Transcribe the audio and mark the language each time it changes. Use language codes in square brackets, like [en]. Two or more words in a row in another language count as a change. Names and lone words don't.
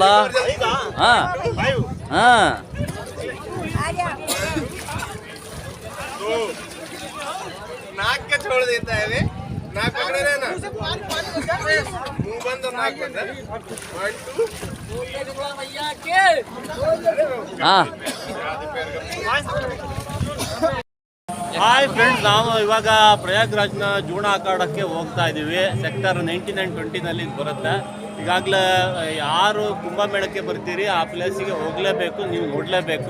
[hi] ಹಾಂ ಹಾಂ आजा नाक के छोड़ देता है वे नाक पकड़े रहना मुंह बंद और नाक बंद 1 2 ಹಾಂ. [en] hi friends, [kn] ನಾವು ಇವಾಗ ಪ್ರಯಾಗ್ರಾಜ್ನ ಜೂಣ ಅಖಾಡಕ್ಕೆ ಹೋಗ್ತಾ ಇದ್ದೀವಿ. ಸೆಕ್ಟರ್ 19-20ನಲ್ಲಿ ಬರುತ್ತೆ. ಈಗಾಗಲೇ ಯಾರು ಕುಂಭಮೇಳಕ್ಕೆ ಬರ್ತೀರಿ ಆ ಪ್ಲೇಸಿಗೆ ಹೋಗಲೇಬೇಕು, ನೀವು ನೋಡಲೇಬೇಕು.